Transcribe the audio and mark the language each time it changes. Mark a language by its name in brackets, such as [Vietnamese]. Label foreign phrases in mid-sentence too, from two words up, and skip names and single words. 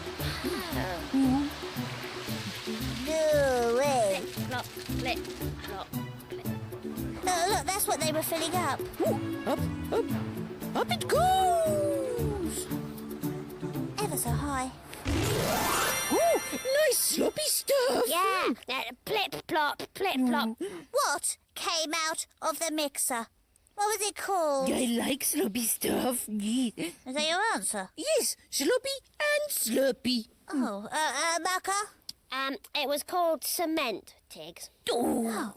[English] No way. Plop, flip, plop, flip. Oh, look, that's what they were filling up. Up, up, up it goes! Ever so high. Ooh, nice sloppy stuff! Yeah, plip, plop, plip, plop. What came out of the mixer? What was it called? I like sloppy stuff. Is that your answer? Yes, sloppy and slurpy. Oh, Mucker? It was called cement, Tigs. Oh.